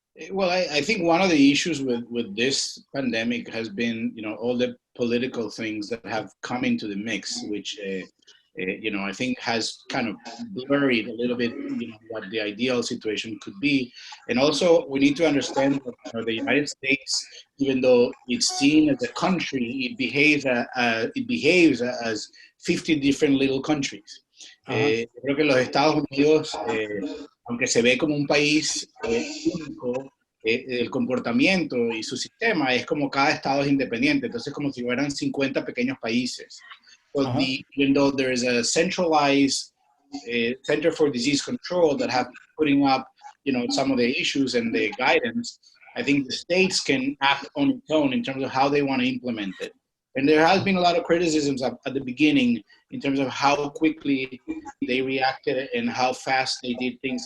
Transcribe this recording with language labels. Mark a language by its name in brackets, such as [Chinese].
[English] Well, I think one of the issues with this pandemic has been, all the political things that have come into the mix, which I think has kind of blurred a little bit, what the ideal situation could be. And also we need to understand that the United States, even though it's seen as a country, it behaves as 50 different little countries. [Spanish] Creo que los Estados Unidos, aunque se ve como un país único, el comportamiento y su sistema es como cada estado es independiente, entonces como si fueran 50 pequeños países. [English] So even though there is a centralized Center for Disease Control that have putting up, some of the issues and the guidance, I think the states can act on its own in terms of how they want to implement it. And there has been a lot of criticisms at the beginning in terms of how quickly they reacted and how fast they did things.